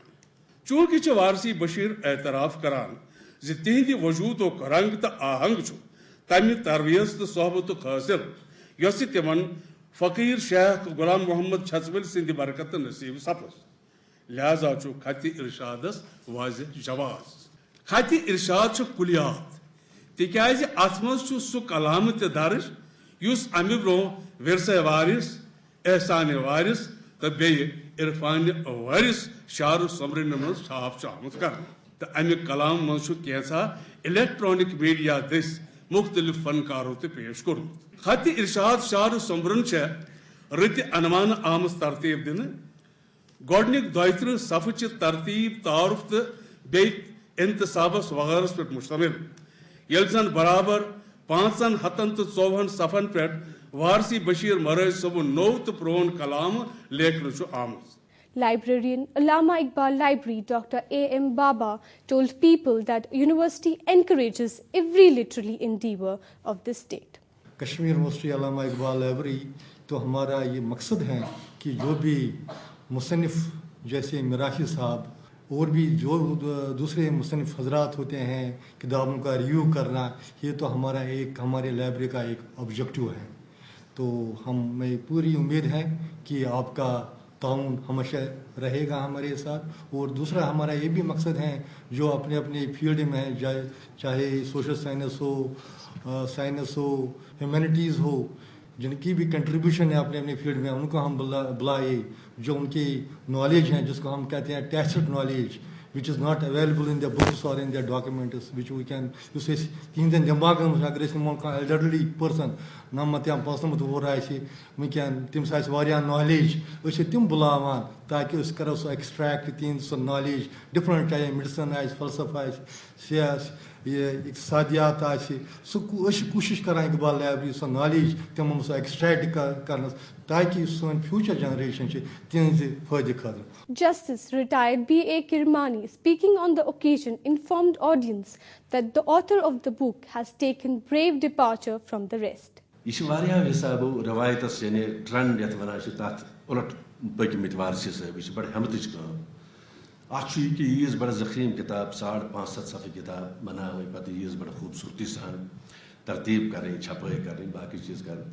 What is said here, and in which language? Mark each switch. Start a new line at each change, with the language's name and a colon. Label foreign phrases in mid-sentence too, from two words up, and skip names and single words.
Kashmiri: چوٗنٛکہِ چھِ وارثی بشیٖر اعتراف کران زِ تِہنٛدِ وجوٗدُک رنٛگ تہٕ آہنٛگ چھُ تمہِ تربیت تہٕ صحبتُک حٲصِل یۄسہٕ تِمن فقیٖر شیخ غلام محمد چھژوٕلۍ سٕنٛدِ برکتہٕ نصیٖب سپٕز. لہذا چھُ خطِ ارشادس واضح جواز. خطِ ارشاد چھُ کُلیات تِکیازِ اتھ منٛز چھُ سُہ کلامہٕ تہِ درج یُس امہِ برٛونٛہہ ورثے وارث, احسانِ وارث تہٕ بیٚیہِ عرفانہِ وارث شعرو سومرنہٕ منٛز چھاپ چھُ آمُت کرنہٕ. تہٕ امہِ کلام منٛز چھُ کینٛژھا الیکٹرانک میڈیا دٔسۍ مختلف فنکارو تہِ پیش کوٚرمُت. خطِ ارشاد شعرو سومرن چھےٚ رٕتہِ انمانہٕ آمٕژ ترتیٖب دِنہٕ. گۄڈٕنِکۍ 32 صفہٕ چھِ ترتیٖب تعارُف تہٕ بیٚیہِ انتصابس وغٲرس پٮ۪ٹھ مُشتمل, ییٚلہِ زن برابر 554 صفن پٮ۪ٹھ وارثی بشیٖر مرٲج صٲبُن نوٚو تہٕ پرٛون کلامہٕ لیکھنہٕ چھُ آمُت.
English: Librarian Allama Iqbal Library Dr. A.M. Baba told people that university encourages every literary endeavor of the state.
Urdu: کشمیر یونیورسٹی علامہ اقبال لائبریری تو ہمارا یہ مقصد ہے کہ جو بھی مصنف جیسے میراثی صاحب اور بھی جو دوسرے مصنف حضرات ہوتے ہیں کتابوں کا ریویو کرنا, یہ تو ہمارے لائبریری کا ایک آبجیکٹو ہے. تو ہمیں پوری امید ہے کہ آپ کا تعاون ہمیشہ رہے گا ہمارے ساتھ. اور دوسرا ہمارا یہ بھی مقصد ہے جو اپنے اپنے فیلڈ میں چاہے
English: social science
Urdu: ہو ہیومینٹیز ہو, جن کی بھی کنٹریبیوشن ہے اپنے اپنے فیلڈ میں, ان کو ہم بلائے. جو ان کی نالج ہیں جس کو ہم کہتے ہیں
English: tested knowledge which is not available in their books or in their documents, which we can use as
Kashmiri: تِہنٛدٮ۪ن دٮ۪ماغن منٛز اگر أسۍ نِمو کانٛہہ
English: elderly person
Kashmiri: 90 یا 95 وُہُر آسہِ وٕنکٮ۪ن تٔمِس آسہِ واریاہ نالیج, أسۍ چھِ تِم بُلاوان تاکہِ أسۍ کَرو سُہ ایکسٹریکٹ تِہنٛز سۄ نالیج ڈِفرنٹ, چاہے میڈِسن آسہِ فلسفہ آسہِ اقتصادیات آسہِ, سُہ أسۍ چھِ کوٗشِش کران اقبال لائبریری سۄ نالیج تِمن سۄ ایکسٹریکٹ کرنس تاکہِ سٲنۍ
English: future generation
Kashmiri: چھِ تِہنٛزِ فٲیدٕ خٲطرٕ.
English: Justice retired B.A. Kirmani, speaking on the occasion, informed audience that the author of the book has taken brave departure from the rest.
Kashmiri: یہ چھِ واریاہ حِسابو رِوایتس یعنی ٹرنڈ یتھ وَنان چھِ تتھ اُلٹ پٔکمٕتۍ وارثی صٲب, یہِ چھِ بڑٕ ہٮ۪متٕچ کٲم. اتھ چھُ یہِ کہِ ییٖژ بڑٕ ذخیٖم کِتاب 550 صفہٕ کِتاب بناوٕنۍ, پتہٕ ییٖژ بڑٕ خوٗبصوٗرتی سان ترتیٖب کرٕنۍ, چھپٲے کرٕنۍ, باقٕے چیٖز کرٕنۍ.